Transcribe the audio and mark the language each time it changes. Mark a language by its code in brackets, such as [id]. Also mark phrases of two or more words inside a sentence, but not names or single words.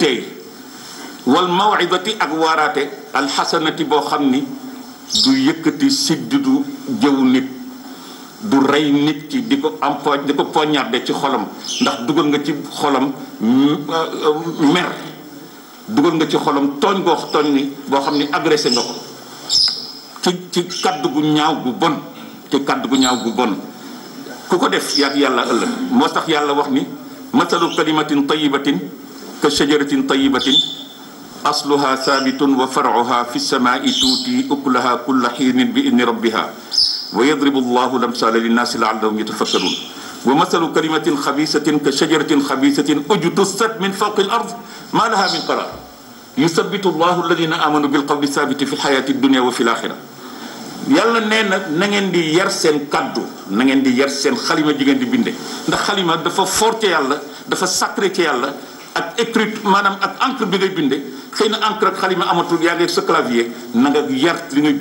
[wo] teey [ar] والموعظة [wo] ak waaraate alxasanati boo xam ni du yëkkati sidd du jëw nit du rey nit ki di ko poignarder ci xolam ndax dugal nga ci xolam mer dugal nga ci xolam tooñ ni boo xam ni agressé nga ko ci kaddu gu ñaaw gu bon ku ko def yaag yàlla ëllëg moo tax yàlla wax ni [ar] مثل كلمة طيبة كشجرة طيبة أصلها ثابت وفرعها في السماء تؤتي أكلها كل حين بإذن ربها ويضرب الله الأمثال للناس لعلهم يتفكرون ومثل كلمة خبيثة كشجرة خبيثة اجتثت من فوق الأرض ما لها من قرار يثبت الله الذين آمنوا بالقول الثابت في الحياة الدنيا وفي الآخرة [wo] yàlla nee na ngeen di yar seen kaddu na ngeen di yar seen xalima ji ngeen di binde ndax xalima dafa fort ci yàlla dafa sacré ci yàlla ak écrit maanaam ak encre bi ngay binde xëy na encre ak xalima amatul yaa ngi sa clavier na nga yar li ngay